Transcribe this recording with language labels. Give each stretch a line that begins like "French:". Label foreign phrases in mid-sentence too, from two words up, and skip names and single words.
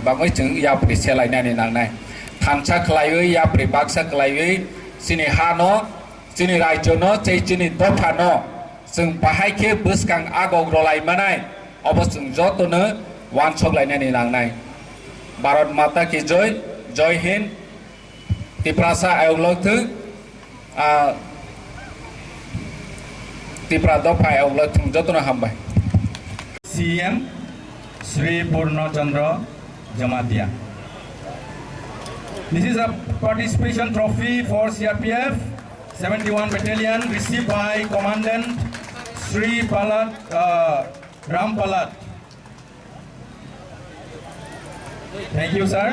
Kok Borok: बागै जों याप्रि सेलायनानै नांनाय थामसा खालायै याप्रि बाक्सा खालायै चिनि हा न चिनि राज्य न चिनि दफा न जों बाहायखे बोसकां आगग रलायमानाय अबसों जतनो वान सगलायनानै लांनाय
Hindi: भारत माता की जय जय हिंद
Kok Borok: तिप्रासा आयगलथो तिप्रा दफा आयगलथो जतनो हामबाय
English: CM Sri Purnachandra Jamatia. This is a participation trophy for CRPF 71 Battalion received by Commandant Sri Palat Ram Palat. Thank you, sir.